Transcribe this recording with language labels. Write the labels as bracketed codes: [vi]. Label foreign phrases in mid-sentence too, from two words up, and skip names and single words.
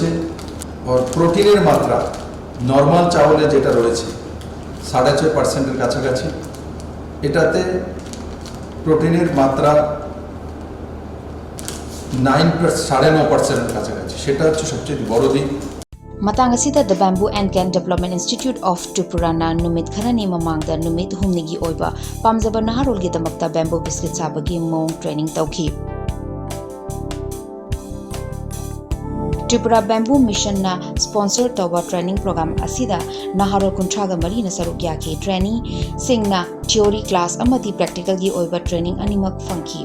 [bn] আর প্রোটিনের মাত্রা নর্মাল চাউলে যেটা রয়েছে 6.5% কাছাকাছি, এটাতে প্রোটিনের মাত্রা 9.5% কাছাকাছি। সেটা হচ্ছে সবচেয়ে বড় দিক। [mni] Matang asida the Bamboo and Can Development Institute of Tripura na numit kharani mamangda numit humnigi oiba pamjaba naharol gi damakta bamboo biscuit sabagi mong training tauki. Tripura Bamboo Mission na sponsor tawba training program asida naharol kuntraga mari na saruk yaki trainee singna theory class amati practical gi oiba training animak fangki.